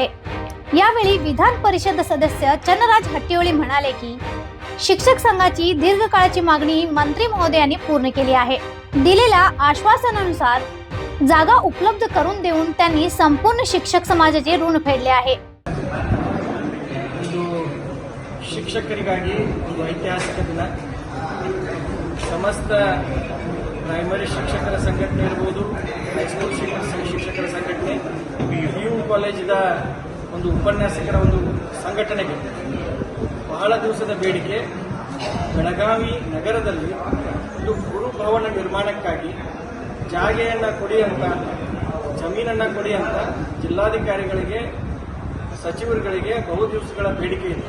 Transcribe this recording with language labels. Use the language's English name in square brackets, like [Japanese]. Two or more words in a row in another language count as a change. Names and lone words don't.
[Marathi] यावेळी विधान परिषद सदस्य चन्नराज हट्टीवळी म्हणाले की शिक्षक संघाची दीर्घकाळाची मागणी मंत्री महोदयांनी पूर्ण केली आहे। दिलेल्या आश्वासनानुसार जागा उपलब्ध करून देऊन त्यांनी संपूर्ण शिक्षक समाजाचे ऋण फेडले आहे। [Kannada] ಶಿಕ್ಷಕರಿಗಾಗಿ ಒಂದು ಐತಿಹಾಸಿಕ ದಿನ ಸಮಸ್ತ ಪ್ರೈಮರಿ ಶಿಕ್ಷಕರ ಸಂಘಟನೆ ಇರಬಹುದು, ಹೈಸ್ಕೂಲ್ ಶಿಕ್ಷಕರ ಸಂಘಟನೆ, PU ಕಾಲೇಜಿನ ಒಂದು ಉಪನ್ಯಾಸಕರ ಒಂದು ಸಂಘಟನೆಗೆ ಬಹಳ ದಿವಸದ ಬೇಡಿಕೆ ಬೆಳಗಾವಿ ನಗರದಲ್ಲಿ ಒಂದು ಗುರುಭವನ ನಿರ್ಮಾಣಕ್ಕಾಗಿ ಜಾಗೆಯನ್ನು ಕೊಡಿ ಅಂತ, ಜಮೀನನ್ನು ಕೊಡಿ ಅಂತ ಜಿಲ್ಲಾಧಿಕಾರಿಗಳಿಗೆ ಸಚಿವರುಗಳಿಗೆ ಬಹು ದಿವಸಗಳ ಬೇಡಿಕೆ ಇತ್ತು।